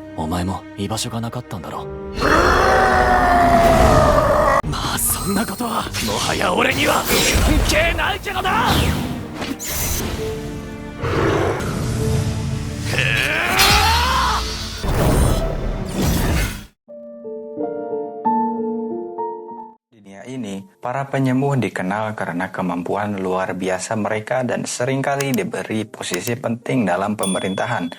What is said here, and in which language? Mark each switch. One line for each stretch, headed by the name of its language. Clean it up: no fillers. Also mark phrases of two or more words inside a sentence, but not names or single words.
Japanese: 前も居場所がなかったんだろ。まあそんなことはもはや俺には関係ないけどな。
Indonesian: Dunia ini, para penyembuh dikenal karena kemampuan luar biasa mereka dan seringkali diberi posisi penting dalam pemerintahan.